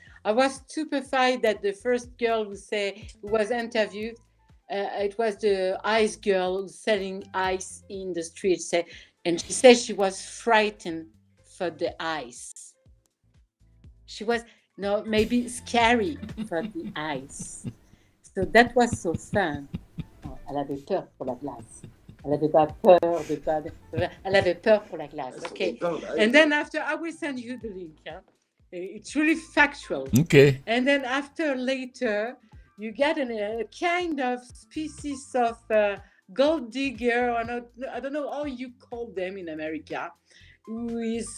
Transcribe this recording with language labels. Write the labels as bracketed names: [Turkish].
[English] I was stupefied that the first girl who was interviewed, it was the ice girl who's selling ice in the street, and she said she was frightened for the ice. She was maybe scary for the ice. So that was so fun. [French] Elle avait peur pour la glace. Elle avait pas peur de pas. Elle avait peur pour la glace. [English] Okay. And then after, I will send you the link. Huh? It's really factual. Okay. And then after later, you get a kind of species of gold digger, or not, I don't know how you call them in America, who is